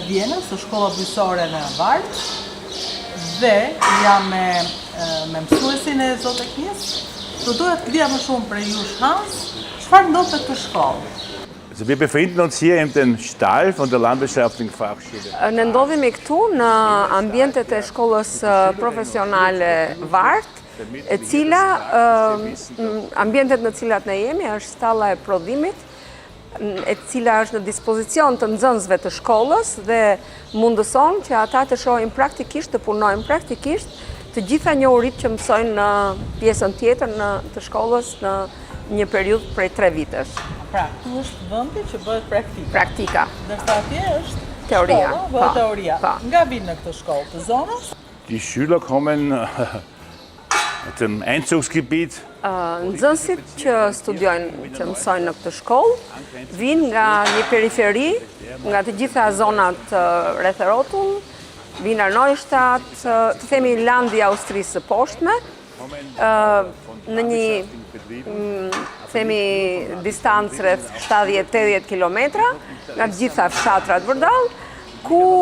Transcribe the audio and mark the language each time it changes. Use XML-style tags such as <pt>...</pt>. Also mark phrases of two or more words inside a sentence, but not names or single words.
<sq>Vjenës, së shkolla bujqësore në Varg, dhe jam me mësuesin e zootechnisë. Do doja të dija më shumë për ju, Hans, çfarë ndodh në këtë shkollë?</sq> <de>Also wir befinden uns hier in den Stall von der Landwirtschaftlichen Fachschule.</de> <sq>Ne ndodhemi këtu në ambientet e shkollës profesionale Varg, e cila ambientet në cilat ne jemi është stalla e prodhimit, e cila është në dispozicion të nxënësve të shkollës dhe mundëson që ata të shohin praktikisht, të punojnë praktikisht të gjitha njohuritë që mësojnë në pjesën tjetër të shkollës në një periudhë prej 3 vitesh. Pra, këtu është vendi që bëhet praktika. Praktika. Ndërsa atje është teoria. Shkolla, bëhet teoria. Nga vinë në këtë shkollë të zonës?</sq> <de>Die Schüler kommen aus dem Einzugsgebiet.</de> <sq>Nxënësit që studiojnë, që mësojnë në këtë shkollë, vinë nga një periferi, nga të gjitha zonat rreth e rrotull, vinë nga Neustadt, të themi landi i Austrisë së poshtme, në një themi distancë rreth 70-80 kilometra, nga të gjitha fshatrat vërdall, ku</sq>